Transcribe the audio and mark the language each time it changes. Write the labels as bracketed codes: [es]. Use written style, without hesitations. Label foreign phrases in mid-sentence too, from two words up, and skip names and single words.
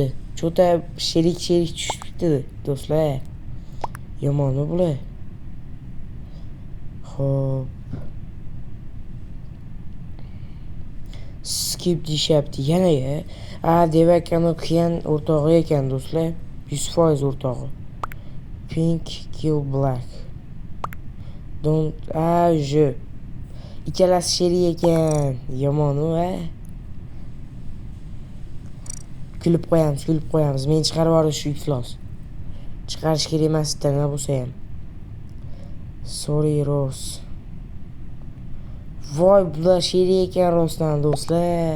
[uz] Cho'ta sherik tushibdi do'stlar. Yomonmi bular? Xo'p. Skip deyishyapti yana-ya. Demak, keyin o'rtog'i ekan do'stlar. 100% o'rtog'i. [en] Pink kill black. Don't je. [uz] Ikkalasi sherik ekan. Yomon-u, Kulib qo'yamiz. Men chiqarib yuborish shu iflos. Chiqarish kerak emas-da, nima bo'lsa ham. Sorry, Rose. Voy, bular sherik ekan rostdan do'stlar.